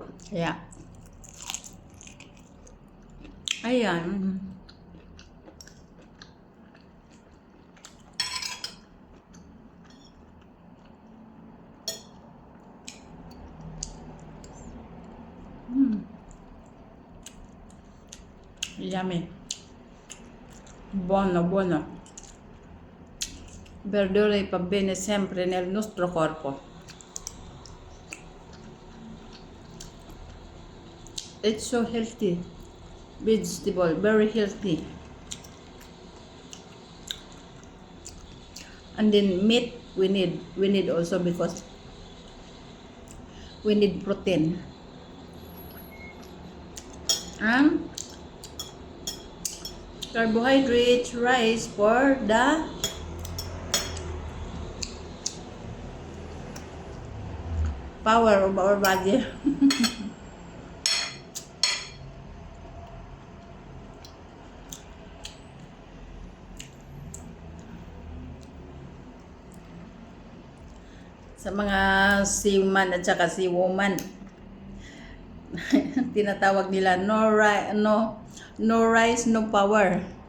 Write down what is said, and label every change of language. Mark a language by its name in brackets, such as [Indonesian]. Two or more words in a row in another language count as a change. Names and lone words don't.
[Filipino] Kaya, ayan. Yummy. [Italian] Buono, buono. Verdure fa bene sempre nel nostro corpo. [English] It's so healthy. Vegetable, very healthy. And then meat we need also because we need protein. And carbohydrates, rice for the power of our body. [Filipino] Sa mga seaman at saka seawoman, tinatawag nila [English] no rice, no power.